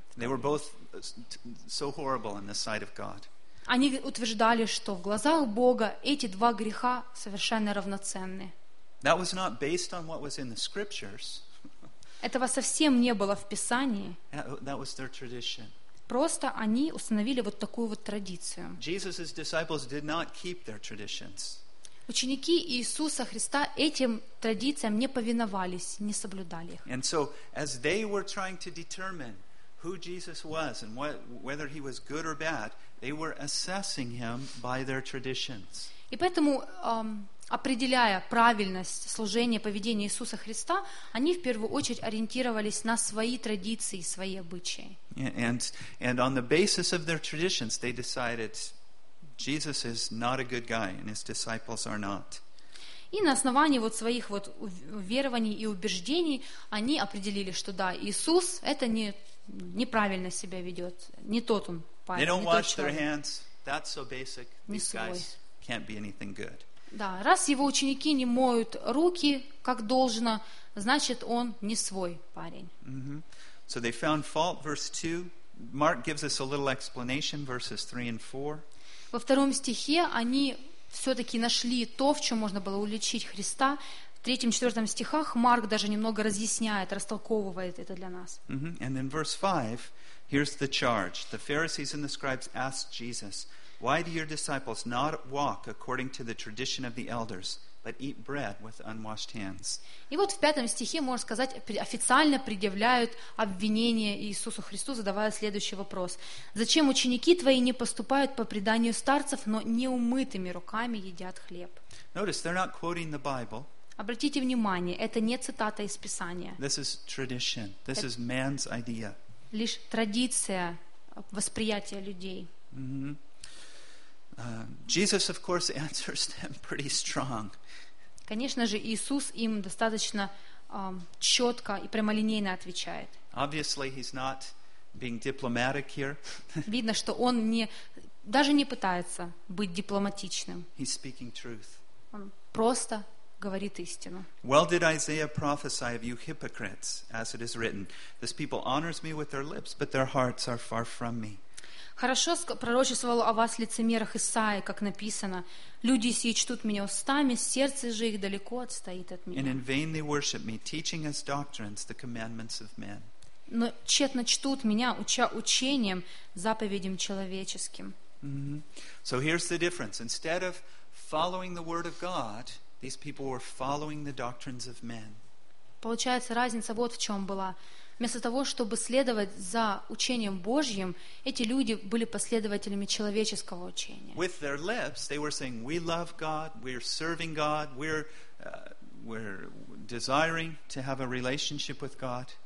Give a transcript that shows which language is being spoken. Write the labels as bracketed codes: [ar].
[en] They were both so horrible in the sight of God. [ru] Они утверждали, что в глазах Бога эти два греха совершенно равноценны. [en] That was not based on what was in the scriptures. [ru] Этого совсем не было в Писании. [en] That was their tradition. [ru] Просто они установили вот такую вот традицию. [en] Jesus's disciples did not keep their traditions. [ru] Ученики Иисуса Христа этим традициям не повиновались, не соблюдали их. [en] And so, as they were trying to determine who Jesus was and whether he was good or bad, they were assessing him by their traditions. [ru] И поэтому, определяя правильность служения, поведения Иисуса Христа, они в первую очередь ориентировались на свои традиции, свои обычаи. [en] And on the basis of their traditions, they decided Jesus is not a good guy and his disciples are not. [ru] И на основании вот своих вот верований и убеждений они определили, что да, Иисус это неправильно себя ведет, не тот он парень, [en] they don't [ru] не [en] wash [ru] тот человек. [en] Their hands. That's so basic. These [ru] не [en] guys can't be anything good. [ru] Да, раз его ученики не моют руки как должно, значит он не свой парень. [en] Mm-hmm. So they found fault, verse 2. Mark gives us a little explanation, verses 3 and 4. [ru] Во втором стихе они все-таки нашли то, в чем можно было уличить Христа. В третьем, четвертом стихах Марк даже немного разъясняет, растолковывает это для нас. [en] Mm-hmm. And then verse 5, here's the charge. The Pharisees and the scribes asked Jesus, "Why do your disciples not walk according to the tradition of the elders, but eat bread with unwashed hands?" [ru] И вот в пятом стихе, можно сказать, официально предъявляют обвинение Иисусу Христу, задавая следующий вопрос. Зачем ученики твои не поступают по преданию старцев, но неумытыми руками едят хлеб? [en] Notice, they're not quoting the Bible. [ru] Обратите внимание, это не цитата из Писания. [en] This is tradition. This is man's idea. [ru] Лишь традиция восприятия людей. [en] Mm-hmm. Jesus, of course, answers them pretty strong. [ru] Конечно же, Иисус им достаточно четко и прямолинейно отвечает. [en] Obviously, he's not being diplomatic here. [ru] Видно, что он даже не пытается быть дипломатичным. [en] He's speaking truth. [ru] Он просто говорит истину. [en] Well, did Isaiah prophesy of you hypocrites, as it is written, "This people honors me with their lips, but their hearts are far from me." [ru] Хорошо пророчествовал о вас лицемерах Исаии, как написано: люди сии чтут меня устами, сердце же их далеко отстоит от меня. [en] And in vain they worship me, teaching as doctrines the commandments of men. [ru] Но тщетно чтут меня, уча учением заповедям человеческим. [en] Mm-hmm. So here's the difference. Instead of following the word of God, these people were following the doctrines of men. [ru] Получается, разница вот в чем была. Вместо того, чтобы следовать за учением Божьим, эти люди были последователями человеческого учения. [en] With their lips, they were saying, "We love God, we're serving God, we're desiring to have a relationship with God."